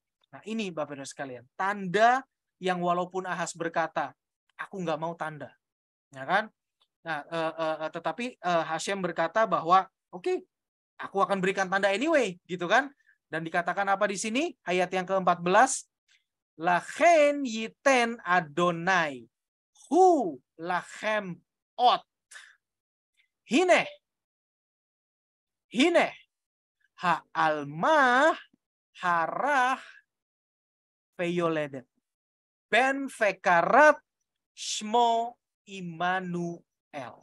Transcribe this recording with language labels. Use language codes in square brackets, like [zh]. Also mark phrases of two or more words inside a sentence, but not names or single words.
[id] Nah, ini Bapak Ibu sekalian, tanda yang walaupun Ahaz berkata, aku nggak mau tanda. Ya kan? Nah, tetapi Hashem berkata bahwa oke, aku akan berikan tanda anyway, gitu kan? Dan dikatakan apa di sini? Ayat yang ke-14, [he] לכן יתן אדוני הוא לכם אות. הנה העלמה הרה ויולדת בן וקראת שמו עמנואל.